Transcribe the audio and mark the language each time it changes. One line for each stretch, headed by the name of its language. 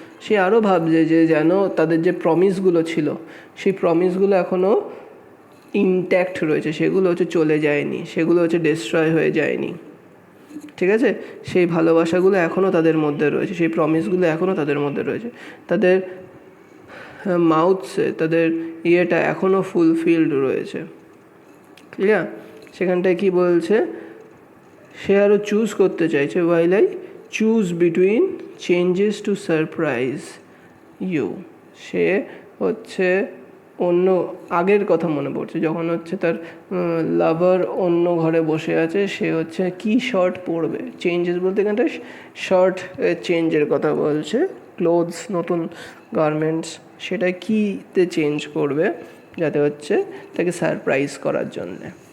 Bangla: সে আরও ভাবছে যে যেন তাদের যে প্রমিসগুলো ছিল, সেই প্রমিসগুলো এখনও ইনট্যাক্ট রয়েছে, সেগুলো হচ্ছে চলে যায়নি, সেগুলো হচ্ছে ডিস্ট্রয় হয়ে যায়নি। ঠিক আছে? সেই ভালোবাসাগুলো এখনও তাদের মধ্যে রয়েছে, সেই প্রমিসগুলো এখনও তাদের মধ্যে রয়েছে, তাদের মাউথসে তাদের ইয়েটা এখনও ফুলফিলড রয়েছে। ক্লিয়ার? সেখানটায় কি বলছে? সে আরও চুজ করতে চাইছে,
English: while I choose between changes to surprise you।
Bangla: সে হচ্ছে অন্য আগের কথা মনে পড়ছে, যখন হচ্ছে তার লাভার অন্য ঘরে বসে আছে, সে হচ্ছে কি শর্ট পরবে। চেঞ্জেস বলতে এখানটা শর্ট চেঞ্জের কথা বলছে, ক্লোথস, নতুন গার্মেন্টস, সেটা কীতে চেঞ্জ করবে যাতে হচ্ছে তাকে সারপ্রাইজ করার জন্যে।